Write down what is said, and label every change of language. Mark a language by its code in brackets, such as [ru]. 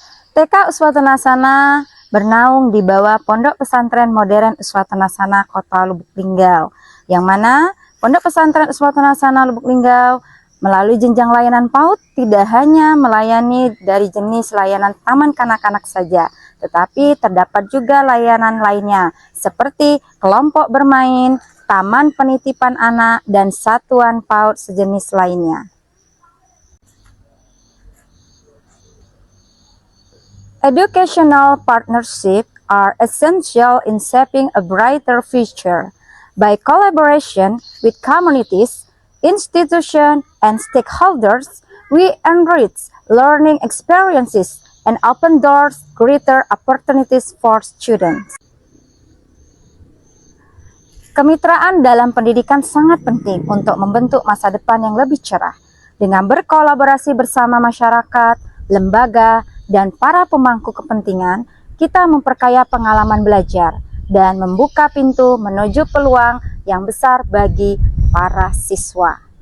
[id] TK Uswatun Hasanah bernaung di bawah Pondok Pesantren Modern Uswatun Hasanah Kota Lubuk Linggau, yang mana Pondok Pesantren Uswatun Hasanah Lubuk Linggau melalui jenjang layanan PAUD tidak hanya melayani dari jenis layanan taman kanak-kanak saja, tetapi terdapat juga layanan lainnya seperti kelompok bermain, taman penitipan anak, dan satuan PAUD sejenis lainnya. [en] Educational partnerships are essential in shaping a brighter future. By collaboration with communities, institutions, and stakeholders, we enrich learning experiences and open doors greater opportunities for students. [id] Kemitraan dalam pendidikan sangat penting untuk membentuk masa depan yang lebih cerah. Dengan berkolaborasi bersama masyarakat, lembaga, dan para pemangku kepentingan, kita memperkaya pengalaman belajar dan membuka pintu menuju peluang yang besar bagi para siswa.